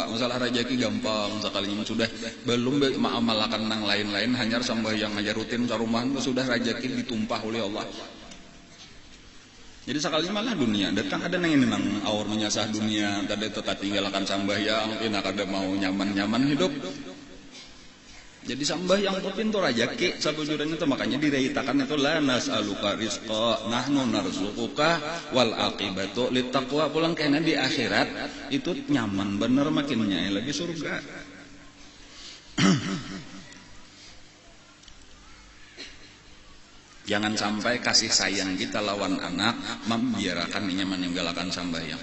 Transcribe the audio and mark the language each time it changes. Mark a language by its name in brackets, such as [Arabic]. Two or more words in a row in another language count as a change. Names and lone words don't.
[Banjar] Masalah rezeki gampang sekalinya sudah belum mengamalkan nang lain-lain hanya sembahyang aja rutin sarumahan sudah rezeki ditumpah oleh Allah. Jadi sekali malah dunia datang ada nang ini nang awar menyasah dunia tadi tetap tinggalkan sembahyang enak ada mau nyaman-nyaman hidup. Jadi sembahyang itu pintu rezeki sabujurnya itu makanya direitakan itu [Arabic] لا نسألك رزقا نحن نرزقك والعاقبة للتقوى. [Banjar] Pulang kena di akhirat itu nyaman bener makinnya lagi surga. Jangan sampai kasih sayang kita lawan anak membiarkan dia meninggalkan sembahyang.